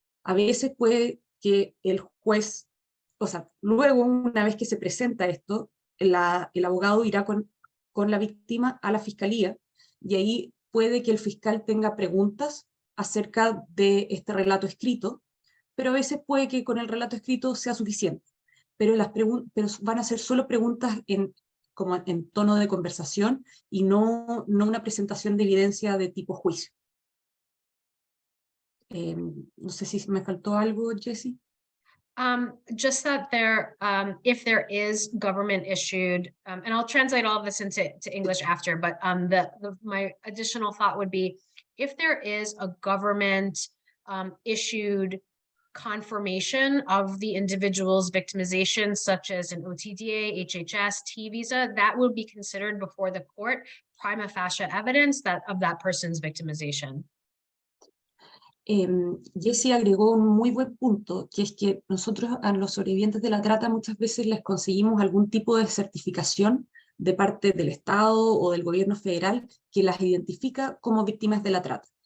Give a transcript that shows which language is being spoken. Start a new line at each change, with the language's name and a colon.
Spanish: A veces puede que el juez, o sea, luego una vez que se presenta esto, el abogado irá con la víctima a la fiscalía, y ahí puede que el fiscal tenga preguntas acerca de este relato escrito, pero a veces puede que con el relato escrito sea suficiente. Pero van a ser solo preguntas como en tono de conversación y no una presentación de evidencia de tipo juicio. No sé si me faltó algo, Jessie.
English: Just that if there is government issued, and I'll translate all of this into English after, but my additional thought would be, if there is a government issued confirmation of the individual's victimization, such as an OTDA, HHS, T visa, that will be considered before the court prima facie evidence of that person's victimization.
Spanish: Jessie agregó un muy buen punto, que es que nosotros a los sobrevivientes de la trata muchas veces les conseguimos algún tipo de certificación de parte del Estado o del gobierno federal que las identifica como víctimas de la trata.